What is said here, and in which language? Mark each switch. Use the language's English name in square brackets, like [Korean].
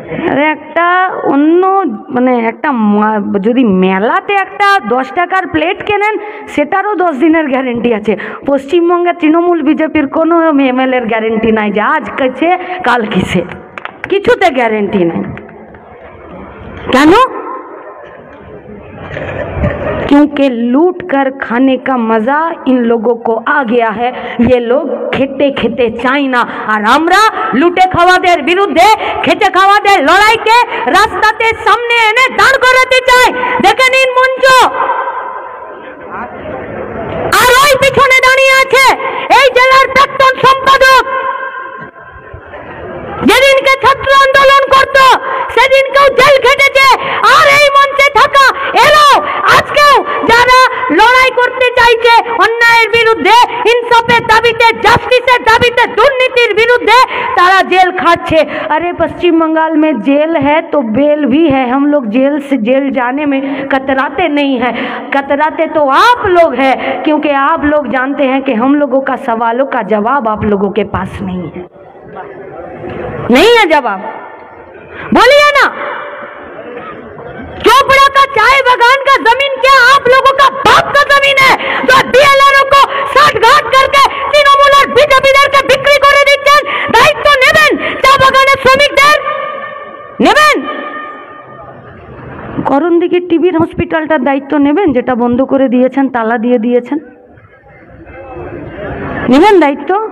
[Bangla] আরে একটা অন্য মানে একটা যদি মেলাতে একটা 10 টাকার প্লেট কেনেন সেটারও 10 দিনের গ্যারেন্টি আছে। পশ্চিমবঙ্গের তৃণমূল বিজেপির কোনো এমএলএর গ্যারেন্টি নাই যে আজ কিসে কাল কিসে, কিছুতে গ্যারেন্টি নাই। কেন? [Hindi] क्योंकि लूट कर खाने का मजा इन लोगों को आ गया है। [Bangla] ये लोग खेते खेते चाइना और আমরা লুটে খাওয়াদের বিরুদ্ধে খেতে খাওয়াদের লড়াইকে রাস্তাতে সামনে এনে দাঁড় করাতে চাই। দেখে নিন মঞ্চ, আর ওই পিছনে দাঁড়িয়ে আছে এই জেলার প্রাক্তন সম্পাদক। যেদিনকে ছাত্র আন্দোলন করত সেদিনকেও জেল খেটেছে, আর এই মঞ্চে থাকা এলো আজকেও যারা লড়াই করতে চাইছে অন্যায়ের বিরুদ্ধে, ইনসাফের দাবিতে, জাস্টিসের দাবিতে, দুর্নীতির বিরুদ্ধে, তারা जेल खाচ্ছে। [Hindi] अरे पश्चिम बंगाल में जेल है तो बेल भी है। हम लोग जेल से जेल जाने में कतराते नहीं हैं, कतराते तो आप लोग हैं, क्योंकि आप लोग जानते हैं कि हम लोगों का सवालों का जवाब आप लोगों के पास नहीं है, नहीं है जवाब। बोलिए ना, चोपड़ा का चाय बागान का जमीन क्या आप लोगों का बाप का जमीन है जो डीएलआरओ को साठ घाट करके तृणमूल और बीजेपीদের কে বিক্রি করে দিচ্ছেন? [Bangla] দায়িত্ব নেবেন চা বাগানের শ্রমিকদের, নেবেন? করণদিঘি টিবির হসপিটালটার দায়িত্ব নেবেন যেটা বন্ধ করে দিয়েছেন, তালা দিয়ে দিয়েছেন, নেবেন দায়িত্ব?